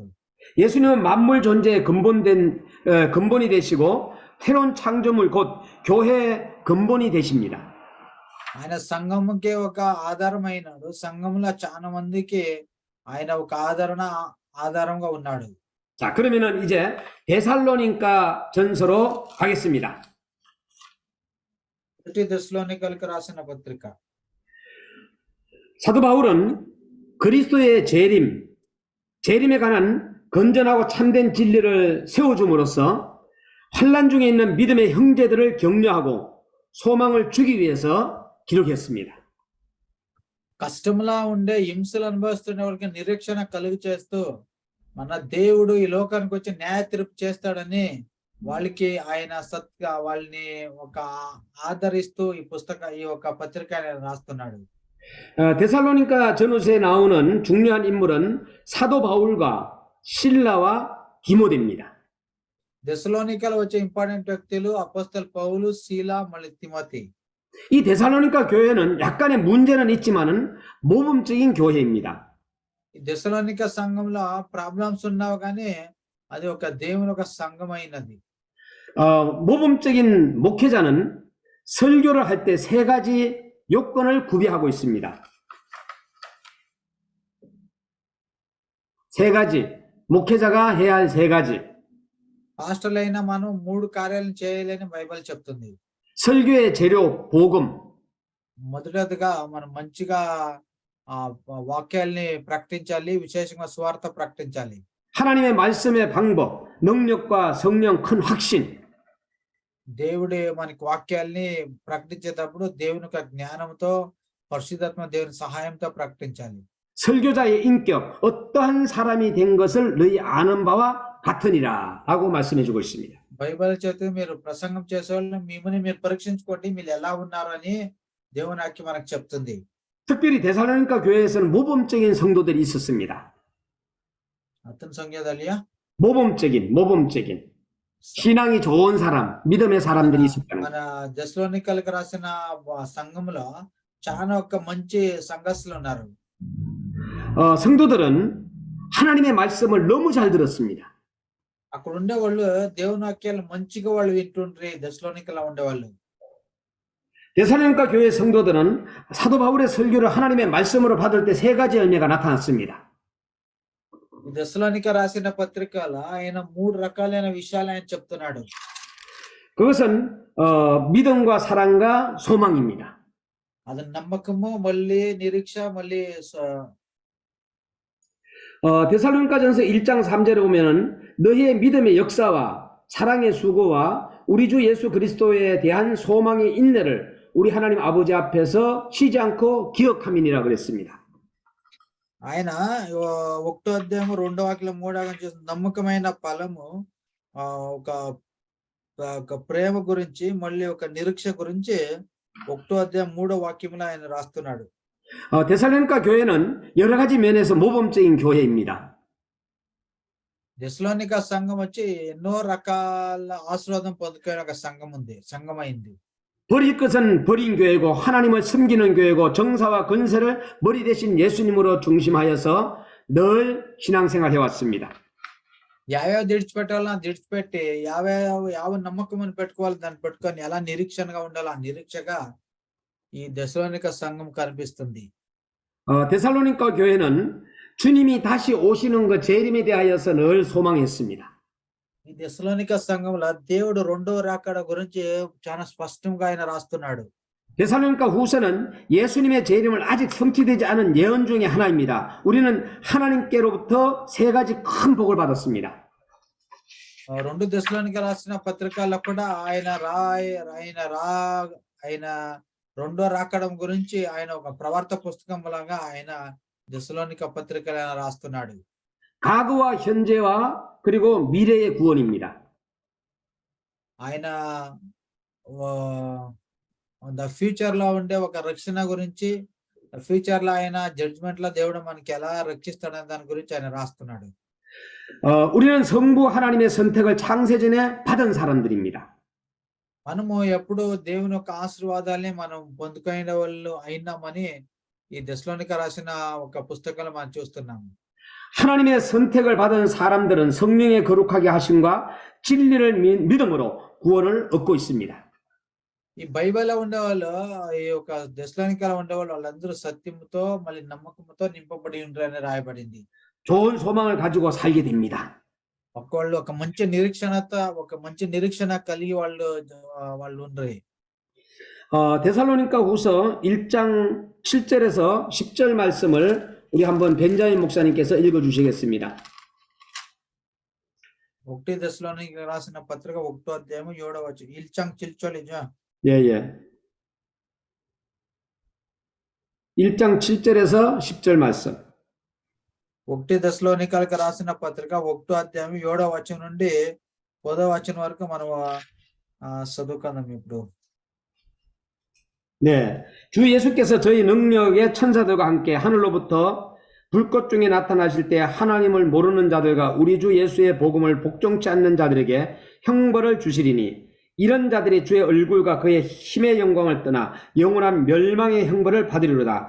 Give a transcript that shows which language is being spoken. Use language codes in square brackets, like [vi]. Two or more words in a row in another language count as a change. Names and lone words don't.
[ko] 예수님은 만물 존재의 근본이 되시고 새로운 창조물 곧 교회의 근본이 되십니다. [te] ఆయన సంఘముకే ఒక ఆధారమైనాడు, సంఘంలో చాలా మందికి ఆయన ఒక ఆధారంగా ఉన్నాడు. [ko] 자, 그러면은 이제 데살로니가 전서로 가겠습니다. [te] దెస్సలోనికలకు రాసిన పత్రిక. [ko] 사도 바울은 그리스도의 재림에 관한 건전하고 참된 진리를 세워줌으로써 환난 중에 있는 믿음의 형제들을 격려하고 소망을 주기 위해서 기록했습니다. [te] కష్టంలా ఉండే హింసలు అనుభవిస్తున్న వారికి నిరీక్షణ కలుగు చేస్తూ మన దేవుడు ఈ లోకానికి వచ్చి న్యాయ తీర్పు చేస్తాడని వాళ్ళకి ఆయన వాళ్ళని ఒక ఆదరిస్తూ ఈ యొక్క పత్రిక రాస్తున్నాడు. [ko] 데살로니가 전후서에 나오는 중요한 인물은 사도 바울과 실라와 디모데입니다. [te] దెస్సలోనికలో వచ్చే ఇంపార్టెంట్ వ్యక్తులు అపోస్తల పౌలు, శీల, మళ్ళీ తిమోతి. [ko] 이 데살로니가 교회는 약간의 문제는 있지만은 모범적인 교회입니다. [te] ఈ దెస్సలోనిక సంఘంలో ప్రాబ్లమ్స్ ఉన్నావు కానీ అది ఒక దేవుని ఒక సంఘమైనది. [ko] 모범적인 목회자는 설교를 할 때 세 가지 요건을 구비하고 있습니다. 세 가지, 목회자가 해야 할 세 가지. [te] పాస్టర్లు అయినా మనం 3 కార్యాలను చేయాలని బైబిల్ చెప్తుంది. [ko] 설교의 재료, 복음. [te] మొదటిదిగా మనం మంచిగా వాక్యాల్ని ప్రకటించాలి, విశేషంగా సువార్త ప్రకటించాలి. [ko] 하나님의 말씀의 방법, 능력과 성령 큰 확신. [te] దేవుడి మనకి వాక్యాల్ని ప్రకటించేటప్పుడు దేవుని యొక్క జ్ఞానంతో, పరిశుద్ధాత్మ దేవుని సహాయంతో ప్రకటించాలి. [ko] 설교자의 인격, 어떠한 사람이 된 것을 너희 아는 바와 같으니라 라고 말씀해 주고 있습니다. [te] బైబిల్ చేత మీరు ప్రసంగం చేసేవాళ్ళు మిమ్మల్ని మీరు పరీక్షించుకోండి, మీరు ఎలా ఉన్నారు అని దేవుని వాక్యం మనకు చెప్తుంది. [ko] 특별히 데살로니가 교회에서는 모범적인 성도들이 있었습니다. అతని సంఖ్యదలియా 모범적인 신앙이 좋은 사람, 믿음의 사람들이 있었다는 [te] మన దెస్సలోనికలకు రాసిన సంఘంలో చాలా ఒక మంచి సంఘస్థులు ఉన్నారు. [ko] 성도들은 하나님의 말씀을 너무 잘 들었습니다. [te] అక్కడ ఉండేవాళ్ళు దేవుని వాక్యాలు మంచిగా వాళ్ళు వింటుండ్రి. దెస్సలోనికలో ఉండేవాళ్ళు. [ko] 데살로니가 교회 성도들은 사도 바울의 설교를 하나님의 말씀으로 받을 때 세 가지 열매가 나타났습니다. [te] ఈ దెస్సలోనిక రాసిన పత్రికలో ఆయన 3 రకాలైన విషయాలు ఆయన చెప్తున్నాడు. [ko] 그것은 믿음과 사랑과 소망입니다. [te] అది నమ్మకము, మళ్ళీ నిరీక్ష, మళ్ళీ [ko] 데살로니가전서 1장 3절에 보면은 너희의 믿음의 역사와 사랑의 수고와 우리 주 예수 그리스도에 대한 소망의 인내를 우리 하나님 아버지 앞에서 쉬지 않고 기억함이니라 그랬습니다. [te] ఆయన 1వ అధ్యాయము 2వ వాక్యం 3వ వాక్యం నమ్మకమైన ఫలము, ఒక ప్రేమ గురించి, మళ్ళీ ఒక నిరీక్ష గురించి 1వ అధ్యాయం 3వ వాక్యంలో ఆయన రాస్తున్నాడు. [ko] 데살로니가 교회는 여러 가지 면에서 모범적인 교회입니다. [te] దెస్సలోనిక సంఘం వచ్చి ఎన్నో రకాల ఆశీర్వాదం పొందుకునే ఒక సంఘమైంది. [ko] 버릴 것은 버린 교회고 하나님을 섬기는 교회고 정사와 건세를 머리 대신 예수님으로 중심하여서 늘 신앙생활 해왔습니다. [te] యావే విడిచిపెట్టాలని విడిచిపెట్టి యావ నమ్మకం పెట్టుకోవాలి, దాన్ని పెట్టుకొని ఎలా నిరీక్షణగా ఉండాలి, ఆ నిరీక్షగా ఈ దెస్సలోనిక సంఘం కనిపిస్తుంది. [ko] 데살로니가 교회는 주님이 다시 오시는 그 재림에 대하여서 늘 소망했습니다. [te] ఈ దెస్సలోనిక సంఘంలో దేవుడు 2వ రాకడ గురించి చాలా స్పష్టంగా ఆయన రాస్తున్నాడు. [ko] 데살로니가 후서는 예수님의 재림을 아직 성취되지 않은 예언 중에 하나입니다. 우리는 하나님께로부터 세 가지 큰 복을 받았습니다. [te] 2 దెస్సలోనిక రాసిన పత్రికల్లో కూడా ఆయన 2వ రాకడం గురించి ఆయన ఒక ప్రవర్త పుస్తకం లాగా ఆయన దెస్సలోనిక పత్రికలు రాస్తున్నాడు. [ko] 과거와 현재와 그리고 미래의 구원입니다. [te] ఆయన ఫ్యూచర్ లో ఉండే ఒక రక్షణ గురించి, ఫ్యూచర్ లో ఆయన జడ్జ్మెంట్ లో దేవుడు మనకి ఎలా రక్షిస్తాడనే దాని గురించి ఆయన రాస్తున్నాడు. [ko] 우리는 성부 하나님의 선택을 창세전에 받은 사람들입니다. [te] మనము ఎప్పుడు దేవుని యొక్క ఆశీర్వాదాన్ని మనం పొందుకునే వాళ్ళు అయినామని ఈ దెస్సలోనిక రాసిన ఒక పుస్తకంలో మనం చూస్తున్నాము. [ko] 하나님의 선택을 받은 사람들은 성령의 거룩하게 하심과 진리를 믿음으로 구원을 얻고 있습니다. [te] ఈ బైబిల్లో ఉండేవాళ్ళు, ఈ యొక్క దెస్సలోనికలో ఉండేవాళ్ళు వాళ్ళందరూ సత్యముతో మళ్ళీ నమ్మకంతో నింపబడి ఉంటారని రాయబడింది. [ko] 좋은 소망을 가지고 살게 됩니다. [te] ఒకళ్ళు ఒక మంచి నిరీక్షణ కలిగి వాళ్ళు ఉండరు. [ko] 데살로니가 후서 1장 7절에서 10절 말씀을 우리 한번 벤자민 목사님께서 읽어주시겠습니다. [te] 1 దెస్సలోనిక రాసిన పత్రిక 1వ అధ్యాయం 7వ వచనం. [ko] 1장 7절이죠. 예. 1장 7절에서 10절 말씀. [te] 1 దెస్సలోనికలకు రాసిన పత్రిక 1వ అధ్యాయం 7వ వచనం నుండి 10వ వచనం వరకు మనం చదువుకుందాం ఇప్పుడు. [ko] 네. 주 예수께서 저희 능력의 천사들과 함께 하늘로부터 불꽃 중에 나타나실 때 하나님을 모르는 자들과 우리 주 예수의 복음을 복종치 않는 자들에게 형벌을 주시리니 이런 자들이 주의 얼굴과 그의 힘의 영광을 떠나 영원한 멸망의 형벌을 받으리로다.